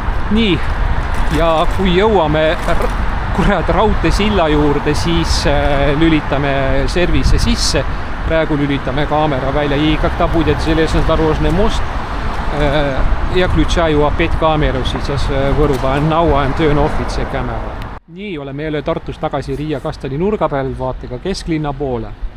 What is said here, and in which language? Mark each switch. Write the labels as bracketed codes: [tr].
[et] Nii, ja kui jõuame raudteesilla juurde, siis lülitame service sisse. Praegu lülitame kaamera välja. [ru] И когда будет железнодорожный мост, я включаю опять камеру, сейчас вырубан. [en] Now I'm turn off the camera. [et] Nii, oleme jälle Tartus tagasi Riia Kasteli nurga peal, vaatega kesklinna poole.